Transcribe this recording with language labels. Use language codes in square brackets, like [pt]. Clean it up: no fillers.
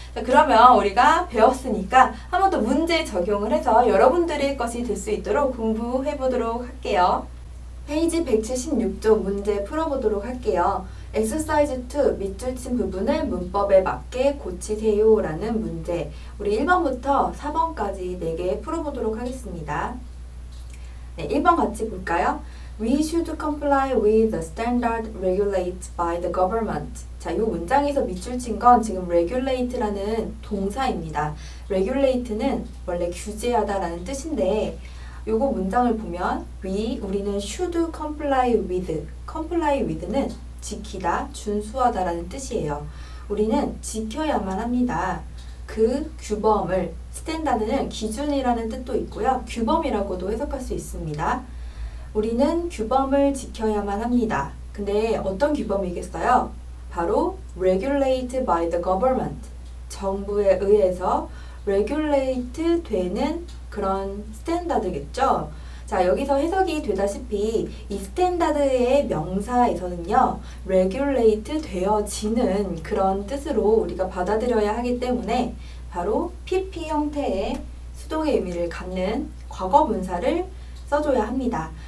[ko] 자, 그러면 우리가 배웠으니까 한 번 더 문제 적용을 해서 여러분들의 것이 될 수 있도록 공부해 보도록 할게요. 페이지 176쪽 문제 풀어보도록 할게요. Exercise 2 밑줄 친 부분을 문법에 맞게 고치세요 라는 문제. 우리 1번부터 4번까지 4개 풀어보도록 하겠습니다. 네, 1번 같이 볼까요? [en] We should comply with the standard regulated by the government. [ko] 자, 이 문장에서 밑줄 친 건 지금 regulate라는 동사입니다. regulate는 원래 규제하다라는 뜻인데 요거 문장을 보면 우리는 should comply with, comply with는 지키다, 준수하다라는 뜻이에요. 우리는 지켜야만 합니다. 그 규범을, 스탠다드는 기준이라는 뜻도 있고요. 규범이라고도 해석할 수 있습니다. 우리는 규범을 지켜야만 합니다. 근데 어떤 규범이겠어요? [en] 바로 regulated by the government. [ko] 정부에 의해서 regulate 되는 그런 스탠다드겠죠. 자, 여기서 해석이 되다시피 이 스탠다드의 명사에서는요, regulate 되어지는 그런 뜻으로 우리가 받아들여야 하기 때문에 바로 PP 형태의 수동의 의미를 갖는 과거 분사를 써줘야 합니다.